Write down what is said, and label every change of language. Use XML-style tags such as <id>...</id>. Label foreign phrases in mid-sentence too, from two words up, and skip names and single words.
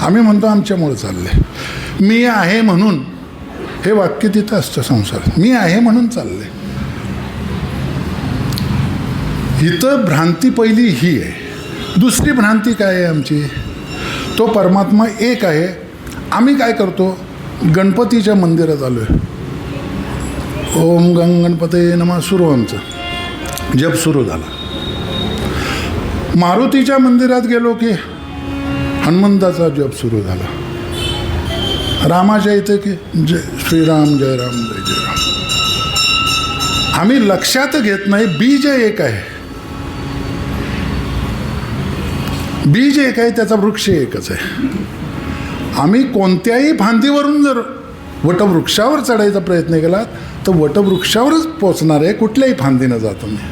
<mr>आम्ही म्हणतो आमच्यामुळं चाललं आहे. मी आहे म्हणून हे वाक्य तिथं असतं संसारात. मी आहे म्हणून चाललं आहे. इथं भ्रांती पहिली ही आहे. दुसरी भ्रांती काय आहे आमची? तो परमात्मा एक आहे. आम्ही काय करतो? गणपतीच्या मंदिरात आलो आहे.</mr> <sa>ओम गणपते नमः</sa> <mr>सुरू आमचं जप सुरू झाला. मारुतीच्या मंदिरात गेलो की हनुमंताचा जप सुरू झाला. रामाच्या इथे की</mr> <sa>जय श्रीराम जय राम जय जय राम.</sa> <mr>आम्ही लक्षात घेत नाही बीज एक आहे. बीज एक आहे, त्याचा वृक्ष एकच आहे. आम्ही कोणत्याही फांदीवरून जर वटवृक्षावर चढायचा प्रयत्न केला तर वटवृक्षावरच पोचणार आहे, कुठल्याही फांदीनं जातो नाही.</mr>